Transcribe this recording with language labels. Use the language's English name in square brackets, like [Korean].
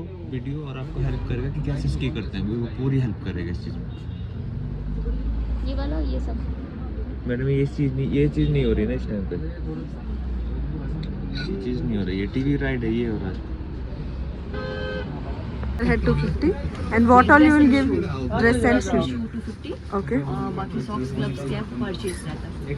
[Hindi] Video और आपको help करेगा कि कैसे स्की करते हैं, वो पूरी हेल्प करेगा इस चीज़ में। ये वाला ये सब मैडम ये चीज़ नहीं हो रही ना इस टाइम पे, ये चीज़ नहीं हो रही। ये TV राइड है, ये हो रहा है। [English] Head 250 and what all you will give? Dress and shoes. 250 Okay. [Hindi] बाकी सॉक्स ग्लव्स क्या परचेज रहता है